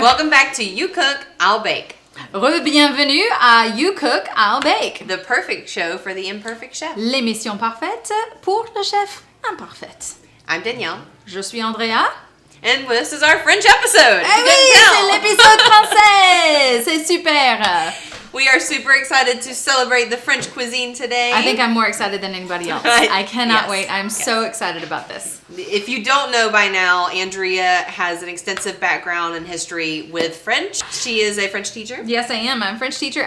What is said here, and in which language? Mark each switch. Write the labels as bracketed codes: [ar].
[en] Welcome back to You Cook, I'll Bake. [fr] Re-bienvenue à You Cook, I'll Bake. [en] The perfect show for the imperfect chef. [fr] L'émission parfaite pour le chef imparfait. [en] I'm Danielle. [fr] Je suis Andrea. [en] And this is our French episode. [fr] Eh oui, c'est l'épisode française. C'est super. [en] We are super excited to celebrate the French cuisine today. I think I'm more excited than anybody else. I cannot wait. I'm so excited about this. If you don't know by now, Andrea has an extensive background and history with French. She is a French teacher. Yes, I am. I'm a French teacher.